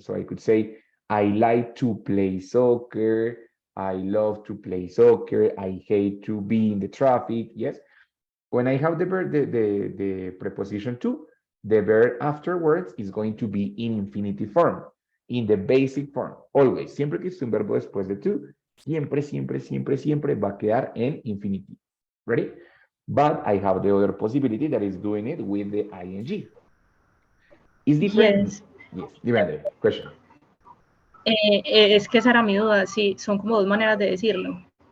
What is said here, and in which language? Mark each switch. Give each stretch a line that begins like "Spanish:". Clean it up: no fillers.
English: So I could say, I like to play soccer. I love to play soccer. I hate to be in the traffic. Yes. When I have the verb, the preposition to, the verb afterwards is going to be in infinitive form, in the basic form, always.
Spanish: Siempre que es un verbo después de to, siempre, siempre, siempre, siempre va a quedar en infinitive.
English: Ready? But I have the other possibility that is doing it with the ing. Is different? Yes. Yes. Dime, Andre, question.
Spanish: Es que esa era mi duda, sí, son como dos maneras de decirlo.